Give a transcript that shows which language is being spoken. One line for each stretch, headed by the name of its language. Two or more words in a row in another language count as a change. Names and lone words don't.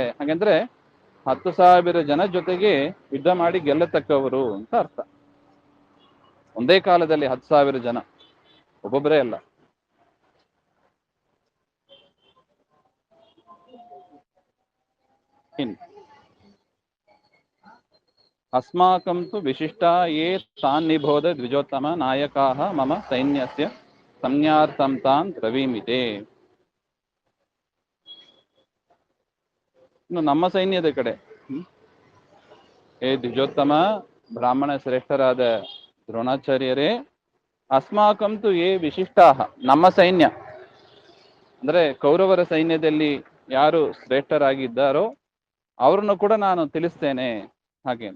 Kannada: ಹಾಗೆಂದ್ರೆ 10,000 ಜನ ಜೊತೆಗೆ ಯುದ್ಧ ಮಾಡಿ ಗೆಲ್ಲತಕ್ಕವರು ಅಂತ ಅರ್ಥ. ಒಂದೇ ಕಾಲದಲ್ಲಿ 10,000 ಜನ, ಒಬ್ಬೊಬ್ಬರೇ ಅಲ್ಲ.
Sanskrit: ಇನ್ ಅಸ್ಮಾಕಂ ತು ವಿಶಿಷ್ಟಾ ಯೇ ತಾನ್ ನಿಬೋಧ ದ್ವಿಜೋತ್ತಮ ನಾಯಕಾಃ ಮಮ ಸೈನ್ಯಸ್ಯ ಸಂಜ್ಞಾರ್ಥಂ ತಾನ್ ಬ್ರವೀಮಿತೆ.
Kannada: ಇನ್ನು ನಮ್ಮ ಸೈನ್ಯದ ಕಡೆ, ಏ ದ್ವಿಜೋತ್ತಮ ಬ್ರಾಹ್ಮಣ ಶ್ರೇಷ್ಠರಾದ ದ್ರೋಣಾಚಾರ್ಯರೇ,
Sanskrit: ಅಸ್ಮಾಕಂತು ಯೇ ವಿಶಿಷ್ಟಾಹ,
Kannada: ನಮ್ಮ ಸೈನ್ಯ ಅಂದ್ರೆ ಕೌರವರ ಸೈನ್ಯದಲ್ಲಿ ಯಾರು ಶ್ರೇಷ್ಠರಾಗಿದ್ದಾರೋ ಅವ್ರನ್ನು ಕೂಡ ನಾನು ತಿಳಿಸ್ತೇನೆ ಹಾಗೆ ಅಂತ.